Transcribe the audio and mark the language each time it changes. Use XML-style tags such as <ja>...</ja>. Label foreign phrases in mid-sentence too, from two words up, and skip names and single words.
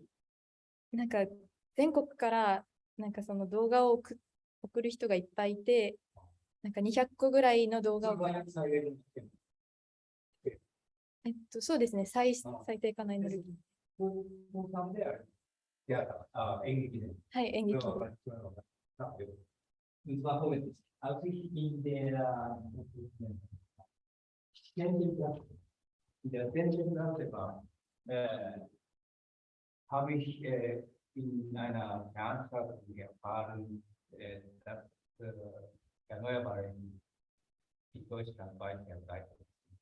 <ja>なんか全国からなんかその動画を送る人がいっぱいいて、なんか200個ぐらいの動画を。そうですね、再生可能エネルギー。演劇で。はい、演劇で。</ja> <de>Als ich in der 10. Klasse war, habe ich in einer Veranstaltung erfahren, dass erneuerbare in Deutschland weit verbreitet sind.</de>